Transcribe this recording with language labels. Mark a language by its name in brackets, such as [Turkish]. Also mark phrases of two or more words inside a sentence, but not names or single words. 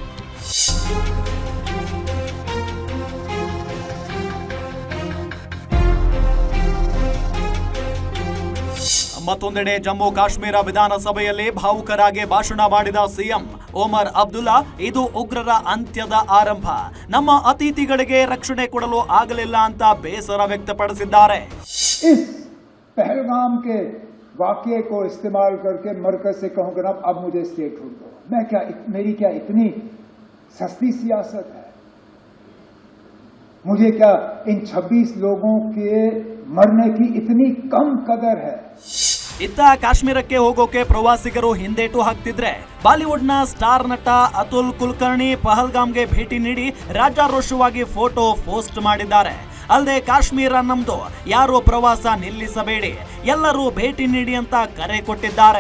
[Kannada] ಮತ್ತೊಂದೆಡೆ ಜಮ್ಮು ಕಾಶ್ಮೀರ ವಿಧಾನಸಭೆಯಲ್ಲಿ ಭಾವುಕರಾಗಿ ಭಾಷಣ ಮಾಡಿದ ಸಿಎಂ ಒಮರ್ ಅಬ್ದುಲ್ಲಾ, ಇದು ಉಗ್ರರ ಅಂತ್ಯದ ಆರಂಭ, ನಮ್ಮ ಅತಿಥಿಗಳಿಗೆ ರಕ್ಷಣೆ ಕೊಡಲು ಆಗಲಿಲ್ಲ ಅಂತ ಬೇಸರ ವ್ಯಕ್ತಪಡಿಸಿದ್ದಾರೆ. [Hindi] पहलगाम के वाकये को इस्तेमाल करके मरकज से कहूंगा ना, अब मुझे स्टेट हुड दो. मैं क्या, मेरी क्या इतनी सस्ती सियासत है? मुझे क्या इन 26 लोगों के मरने की इतनी कम कदर है? [Kannada] ಇತ್ತ ಕಾಶ್ಮೀರಕ್ಕೆ ಹೋಗೋಕೆ ಪ್ರವಾಸಿಗರು ಹಿಂದೇಟು ಹಾಕ್ತಿದ್ರೆ, ಬಾಲಿವುಡ್ನ ಸ್ಟಾರ್ ನಟ ಅತುಲ್ ಕುಲಕರ್ಣಿ ಪಹಲ್ಗಾಮ್ಗೆ ಭೇಟಿ ನೀಡಿ ರಾಜಾರೋಷವಾಗಿ [English] photo post [Kannada] ಮಾಡಿದ್ದಾರೆ. ಅಲ್ಲದೆ ಕಾಶ್ಮೀರ ನಮ್ದು, ಯಾರು ಪ್ರವಾಸ ನಿಲ್ಲಿಸಬೇಡಿ, ಎಲ್ಲರೂ ಭೇಟಿ ನೀಡಿ ಅಂತ ಕರೆ ಕೊಟ್ಟಿದ್ದಾರೆ.